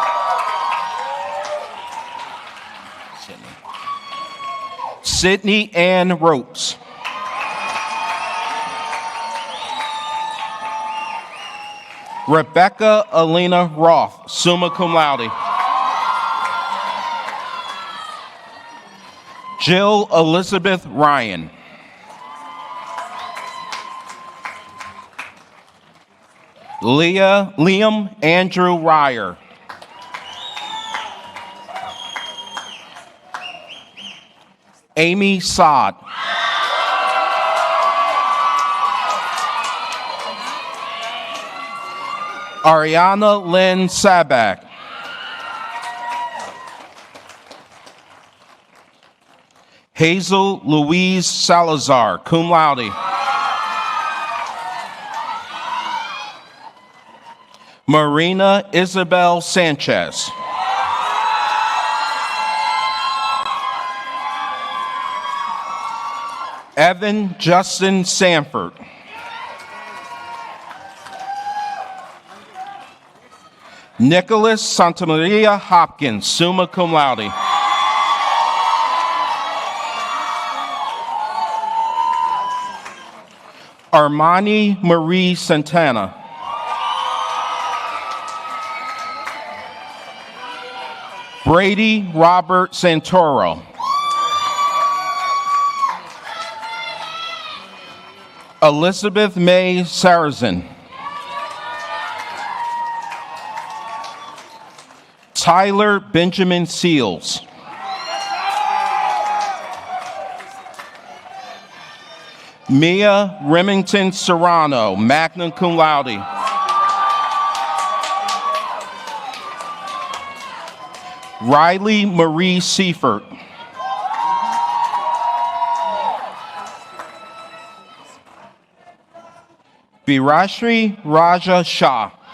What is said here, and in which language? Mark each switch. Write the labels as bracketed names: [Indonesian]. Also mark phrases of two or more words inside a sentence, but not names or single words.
[English] Sydney Ann Ropes. Rebecca Alina Roth, [Latin] summa cum laude. [English] Jill Elizabeth Ryan. Liam Andrew Ryer. Amy Sod. Ariana Lynn Sabak. Hazel Louise Salazar, [Latin] cum laude. [English] Marina Isabel Sanchez. Evan Justin Sanford. Nicholas Santamaria Hopkins, [Latin] summa cum laude. [English] Armani Marie Santana. Brady Robert Santoro. Elizabeth May Sarrazin. Tyler Benjamin Seals. Mia Remington Serrano, [Latin] magna cum laude. [English] Riley Marie Seifert. Birashri Raja Shah.